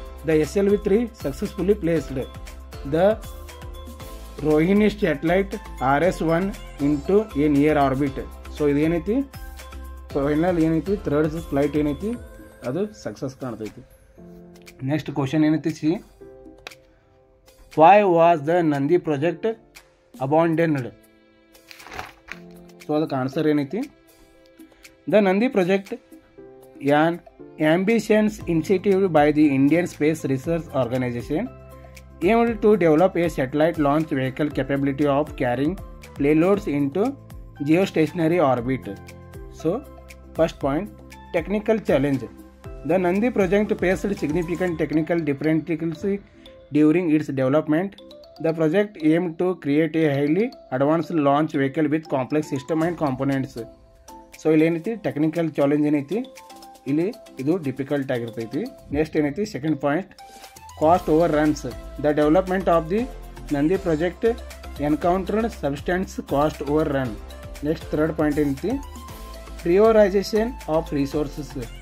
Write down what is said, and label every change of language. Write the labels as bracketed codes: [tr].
[en] The SLV-3 successfully placed the Rohini satellite RS-1 into a near orbit. [kn] So ಇದೇನೈತಿ final ಏನೈತಿ third flight ಏನೈತಿ ಅದು success ಕಾಣ್ತೈತಿ. [en] Next question ಏನೈತಿ C. Why was the Nandi project abandoned? [kn] So ಅದಕ್ಕೆ answer ಏನೈತಿ [en] The Nandi project an ambitious initiative by the Indian Space Research Organization aimed to develop a satellite launch vehicle capability of carrying payloads into geostationary orbit. So, first point, technical challenge. The Nandi project faced significant technical difficulties during its development. The project aimed to create a highly advanced launch vehicle with complex system and components. [kn] So ಇಲ್ಲಿ ಏನೈತಿ technical challenge ಏನೈತಿ ಇಲ್ಲಿ ಇದು difficult ಆಗಿರ್ತೈತಿ. [en] Next ಏನೈತಿ second point, cost overruns. The development of the Nandi project encountered substance cost overrun. Next third point ಏನೈತಿ prioritization of resources.